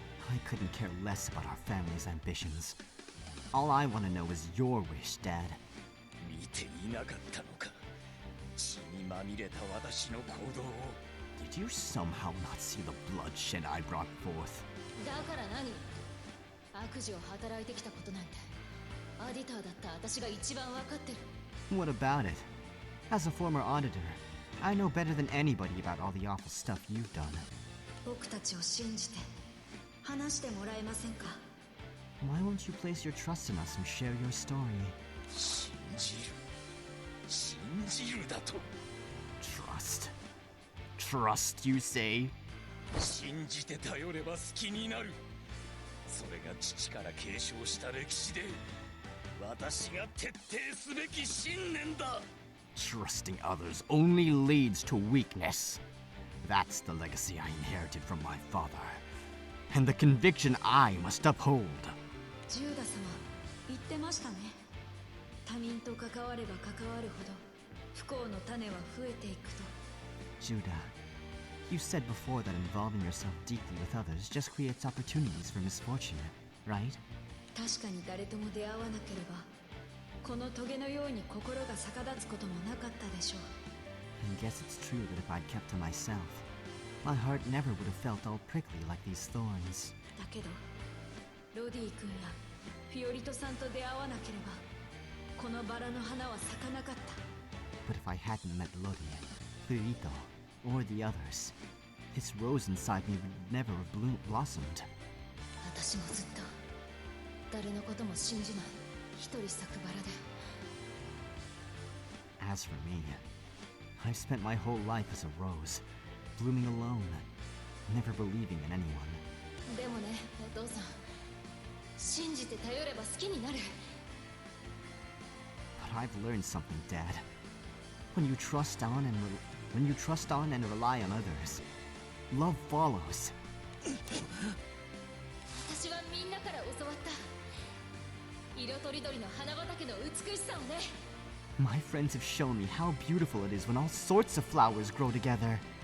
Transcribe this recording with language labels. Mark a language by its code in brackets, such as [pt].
[en] I couldn't care less about our family's ambitions. All I want to know is your wish, Dad. [ja] 見ていなかったのか。血にまみれた私の行動を。 [en] Did you somehow not see the bloodshed I brought forth? [ja] だから何？悪事を働いてきたことなんて、アディターだった私が一番わかってる。 [en] What about it? As a former auditor, I know better than anybody about all the awful stuff you've done. [ja] 僕たちを信じて話してもらえませんか? [en] Why won't you place your trust in us and share your story? [ja] 信じるだと。 [en] Trust? Trust, you say? [ja] 信じて頼れば好きになる。それが父から継承した歴史で、私が徹底すべき信念だ。 [en] Trusting others only leads to weakness. That's the legacy I inherited from my father, and the conviction I must uphold. [ja] ジューダ様、言ってましたね。他人と関われば関わるほど不幸の種は増えていくと。 [en] Judah, you said before that involving yourself deeply with others just creates opportunities for misfortune, right? [ja] 確かに誰とも出会わなければ、この棘のように心が逆立つこともなかったでしょう。 [en] I guess it's true that if I'd kept to myself, my heart never would have felt all prickly like these thorns. [ja] だけど、ロディ君やフィオリトさんと出会わなければ、このバラの花は咲かなかった。 [en] But if I hadn't met Lodi, Furito, or the others, this rose inside me would never have blossomed. [ja] 私もずっと誰のことも信じない一人咲くバラで。 [en] As for me, I've spent my whole life as a rose, blooming alone, never believing in anyone. [ja] でもね、お父さん、信じて頼れば好きになる。 [en] But I've learned something, Dad. When you trust on and rely on others, love follows. [ja] 私はみんなから教わった。色とりどりの花畑の美しさをね。 [en] My friends have shown me how beautiful it is when all sorts of flowers grow together.